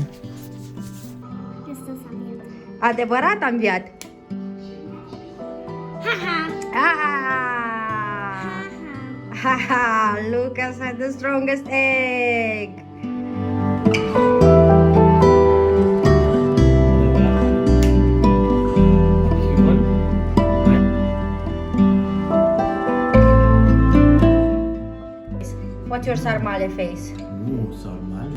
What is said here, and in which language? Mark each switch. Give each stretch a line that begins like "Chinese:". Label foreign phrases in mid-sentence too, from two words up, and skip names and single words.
Romanian: Hristos a înviat. Adevărat a înviat. Ha ha. Ah! Ha ha!
English: Lucas had the strongest egg. What's your Sarmale face? Ooh, Sarmale.